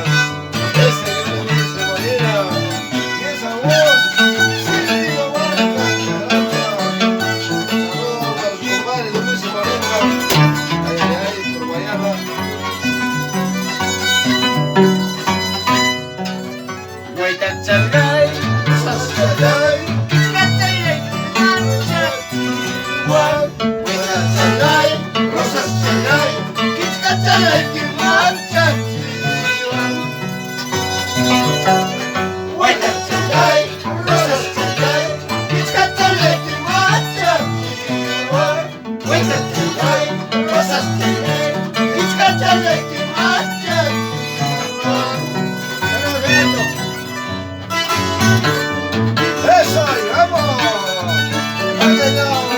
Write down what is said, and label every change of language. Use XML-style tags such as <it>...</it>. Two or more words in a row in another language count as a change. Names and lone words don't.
<es>Ese viene Dulce Molina. Y esa voz, Silvio Vargas. Saludos a los compadres de Dulce Molina. Ay, ay, ay, por Guayana.</es> <qu>Huaytachalay, Sascalay, Kichkachalay, Juan. Huaytachalay, Rosas Chalay, Kichkachalay, Kimarcha, Chihuahua. Huaytachalay, Rosas Chalay, Kichkachalay, Kimarcha, Chihuahua. Huaytachalay, Rosas Chalay, Kichkachalay, Kimarcha, Chihuahua.</qu> <es>¡Eso! ¡Y vamos! ¡Vámonos!</es>